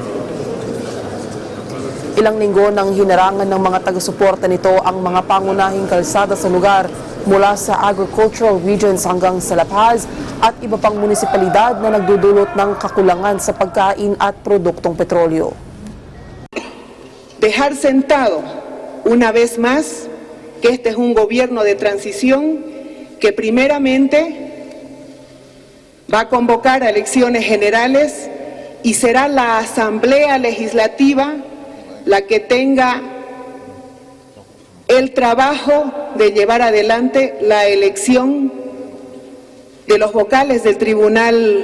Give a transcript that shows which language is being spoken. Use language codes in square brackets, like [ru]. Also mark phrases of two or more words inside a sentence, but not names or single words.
[tl] Ilang linggo nang hinarangan ng mga taga-suporta nito ang mga pangunahing kalsada sa lugar mula sa [en] agricultural regions [tl] hanggang sa La Paz at iba pang munisipalidad na nagdudulot ng kakulangan sa pagkain at produktong petrolyo. [es] Dejar sentado una vez más que este es un gobierno de transición que primeramente va a convocar a elecciones generales y será la Asamblea Legislativa la que tenga el trabajo de llevar adelante la elección de los vocales del tribunal.